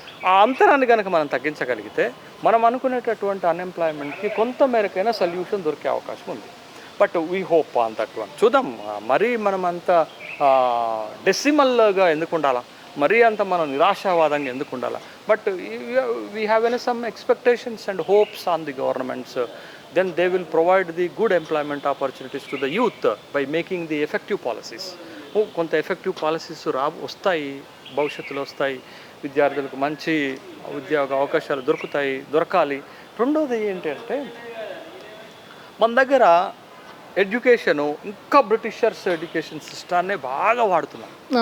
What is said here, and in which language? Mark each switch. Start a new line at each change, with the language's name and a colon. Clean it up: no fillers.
Telugu: ఆ అంతరాన్ని కనుక మనం తగ్గించగలిగితే మనం అనుకునేటటువంటి అన్ఎంప్లాయ్మెంట్కి కొంత మేరకైనా సొల్యూషన్ దొరికే అవకాశం ఉంది.
English: But we hope on that one.
Telugu: చూద్దాం. మరీ మనం అంత డెసిమల్గా ఎందుకు ఉండాలా, మరీ అంత మనం నిరాశావాదంగా ఎందుకు ఉండాలా?
English: But we have some expectations and hopes on the governments. Then they will provide the good employment opportunities to the youth by making the effective policies.
Telugu: కొంత ఎఫెక్టివ్ పాలసీస్ వస్తాయి, భవిష్యత్తులో వస్తాయి, విద్యార్థులకు మంచి ఉద్యోగ అవకాశాలు దొరకాలి. రెండోది ఏంటంటే మన దగ్గర ఎడ్యుకేషను ఇంకా బ్రిటిషర్స్ ఎడ్యుకేషన్ సిస్టాన్నే బాగా వాడుతున్నాం.